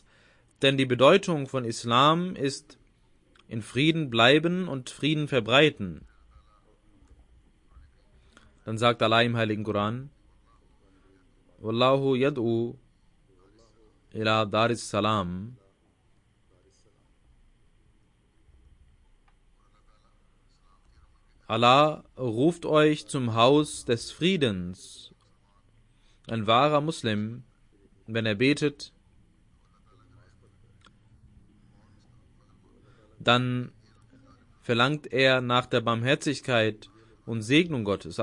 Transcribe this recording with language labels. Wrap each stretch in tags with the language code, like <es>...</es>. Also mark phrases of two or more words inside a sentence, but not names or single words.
<de>Denn die Bedeutung von Islam ist in Frieden bleiben und Frieden verbreiten. Dann sagt Allah im heiligen Koran:</de> <ar>والله يدعو إلى دار السلام.</ar> <de>Allah ruft euch zum Haus des Friedens. Ein wahrer Muslim, wenn er betet, dann verlangt er nach der Barmherzigkeit und Segnung Gottes.</de>